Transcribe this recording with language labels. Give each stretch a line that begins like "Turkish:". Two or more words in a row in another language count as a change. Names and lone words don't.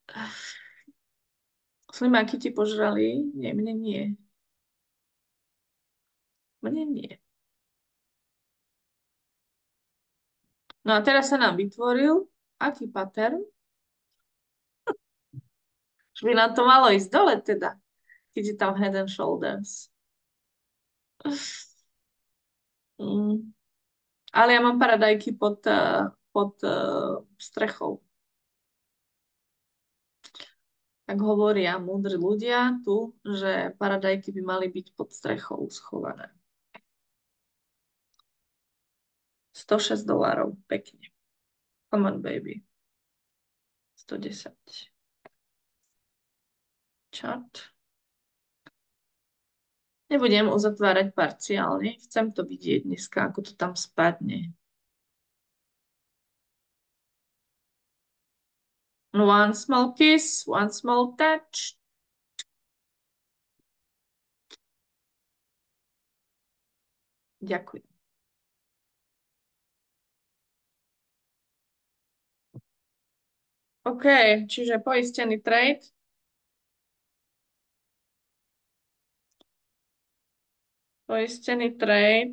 Slovak: Slimáky ti požrali? Nie, mne nie. Mne nie. No a teraz sa nám vytvoril aký pattern? Už by nám to malo ísť dole teda, keď je tam
English: head and shoulders.
Slovak: Mm. Ale ja mám paradajky pod strechou. Tak hovoria múdri ľudia tu, že paradajky by mali byť pod strechou schované. $106. Pekne.
English: Come on, baby. 110.
Slovak: Chart. Nebudem uzatvárať parciálne. Chcem to vidieť dneska, ako to tam spadne.
English: One small kiss, one small touch.
Slovak: Ďakujem. OK, čiže poistený trade. Poistený trade.